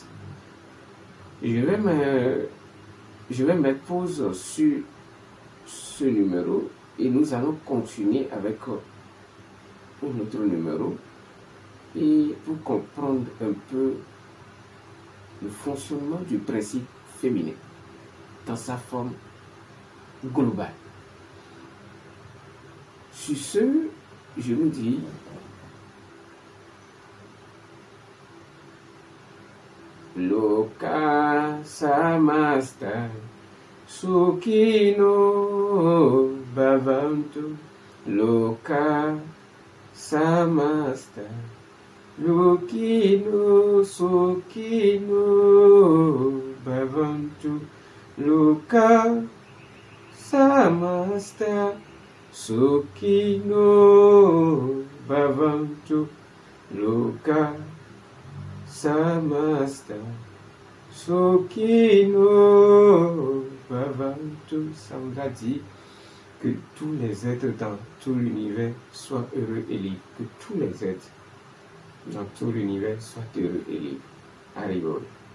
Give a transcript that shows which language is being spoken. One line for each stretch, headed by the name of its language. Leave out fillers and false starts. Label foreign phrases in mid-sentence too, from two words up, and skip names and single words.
French: Je vais mettre pause sur ce numéro et nous allons continuer avec un autre numéro et pour comprendre un peu le fonctionnement du principe féminin dans sa forme globale. Sur ce, je vous dis
Sanskrit: Loka samasta sukino bhavantu. Loka samasta sukino bhavantu. Loka samasta sukino bhavantu. Loka samasta sukino bhavantu.
French: Ça voudra dire que tous les êtres dans tout l'univers soient heureux et libres. Que tous les êtres dans tout l'univers soient heureux et libres. Arrivons.